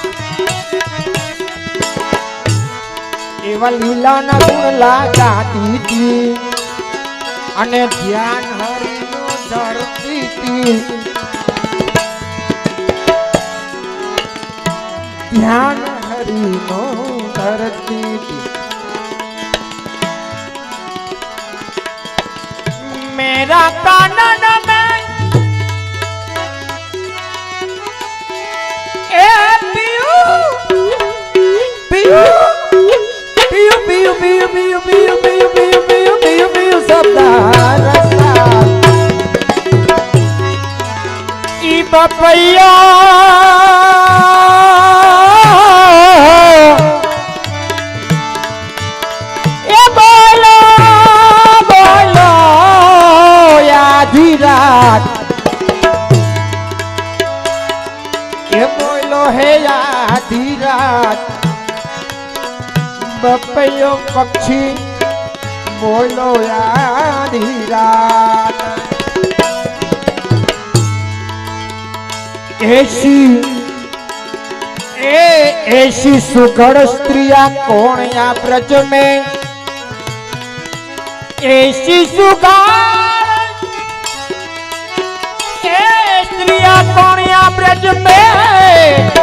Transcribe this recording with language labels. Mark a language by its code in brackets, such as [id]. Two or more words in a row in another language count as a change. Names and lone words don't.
[gu] એવા લીલાના ગુણ લાગાતી હતી અને ધ્યાન હરિનું ધરતી હતી ધ્યાન હરિનું ધરતી હતી [bra] मेरा कानन में ए पियू पियू पियू पियू पियू पियू पियू पियू पियू पियू पियू पियू सबदा रसा ई बपैया ए बोलो बोलो आधी रात [gu] એ બોલો હે આધી રાત બપૈયો પક્ષી બોલો આધી રાત [bra] ऐसी सुघड़ स्त्रिया कौन या ब्रज में ऐसी सुघड़ स्त्रिया कौन या ब्रज में